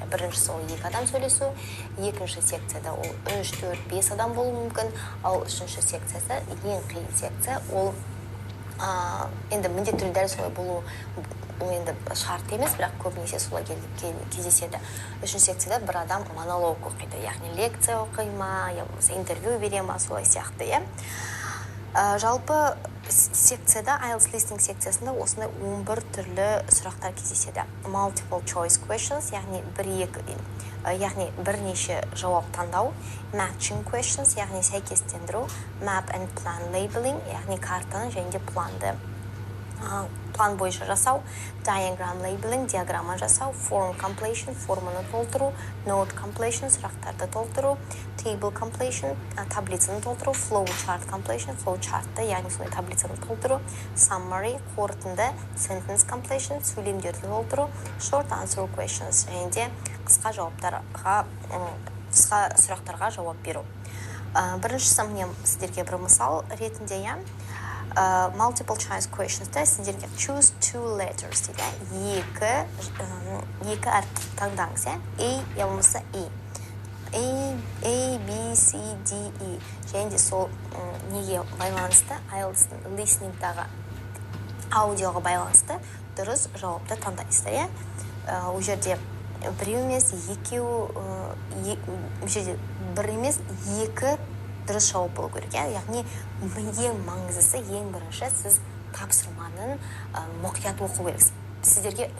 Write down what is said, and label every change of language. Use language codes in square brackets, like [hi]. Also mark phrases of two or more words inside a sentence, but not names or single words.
[kk] Біріншісі ол 2 адам сөйлесу, екінші секцияда ол 3, 4, 5 адам болуы мүмкін, ал үшінші секциясы ең қиын секция, ол енді міндетті түрде дәл солай болу енді шарт емес, бірақ көбінесе солай кездеседі. Үшінші секцияда бір адам монолог оқиды, яғни лекция оқима, интервью берема, солай сияқты, жалпы секцияда, IELTS listening секциясында осындай 11 түрлі сұрақтар кездеседі. [en] Multiple choice questions, [kk] яғни бірнеше жауап таңдау. [en] Matching questions, [kk] яғни сәйкестендіру. [en] Map and plan labeling, [kk] яғни картаны және де план бойынша жасау. [en] Diagram labeling, [kk] диаграмма жасау. [en] Form completion, [kk] форманы толтыру. [en] Note completion, [kk] сұрақтарды толтыру. [en] Table completion, [kk] таблицаны толтыру. [en] Flow chart completion, flow chartты, [kk] яғни сондай таблицаны толтыру. Summary, қорытынды. [en] Sentence completion, [kk] сөйлемдерді толтыру. [en] Short answer questions, [kk] және де қысқа сұрақтарға жауап беру. Біріншісі міне сіздерге бір мысал ретінде, [en] multiple choice questions-та [kk] сіздерге [en] choose 2 letters [kk] дейді. Екі әріп таңдаңыз, A, я болмаса E. A, B, C, D, E. Және де сол неге байланысты, IELTS listening-дағы аудиоға байланысты дұрыс жауапты таңдайсыздар, Ол жерде біреу емес, бір емес, екі дұрыс жауап болу керек, яғни ең маңыздысы, ең бірінші сіз тапсырманың мұқият оқу керексіз.